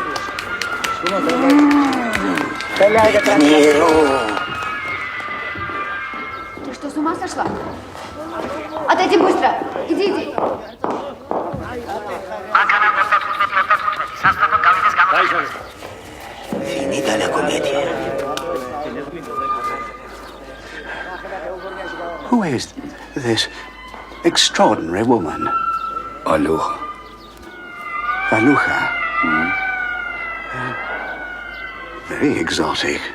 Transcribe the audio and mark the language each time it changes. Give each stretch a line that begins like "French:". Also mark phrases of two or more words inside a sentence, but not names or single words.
Russian: Ты что, с ума сошла? Отойди быстро! Иди!
Italian: Finita la comedia.
English: Who is this extraordinary woman? Aluha. Aluha? Very exotic.